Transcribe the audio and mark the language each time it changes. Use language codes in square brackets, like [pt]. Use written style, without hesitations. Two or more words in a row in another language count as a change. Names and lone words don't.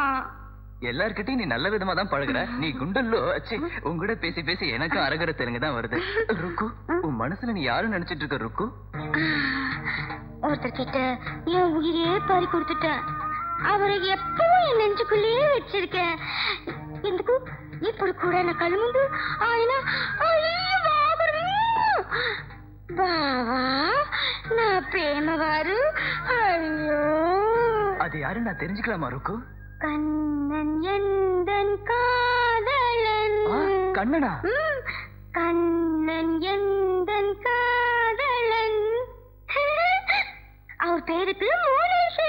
[ta] எல்லார்கிட்டயும் நீ நல்ல விதமா தான் பழகுற. நீ குண்டல்லோ உங்ககிட்ட பேசி பேசி எனக்கும் அரகர தெலுங்கு தான் வருது. ருக்கு, உன் மனசுல நீ யாரும் நினைச்சிட்டு இருக்க ருக்கு? ஒருத்தர் கிட்ட என் உயிரே பறி கொடுத்துட்டேன். அவரை எப்பவும் என் நெஞ்சுக்குள்ளேயே வச்சிருக்கேன். [te] ఎందుకు ఇప్పుడు కూడా నా కళ్ళ ముందు ఆయన బావా, నా ప్రేమవారు. అయ్యో, [ta] அது யாரு நான் தெரிஞ்சுக்கலாமா ருக்கு? கண்ணன் எந்தன் காதலன். கண்ணனா? கண்ணன் எந்தன் காதலன். அவர் பேருக்கு மூரேஷ்.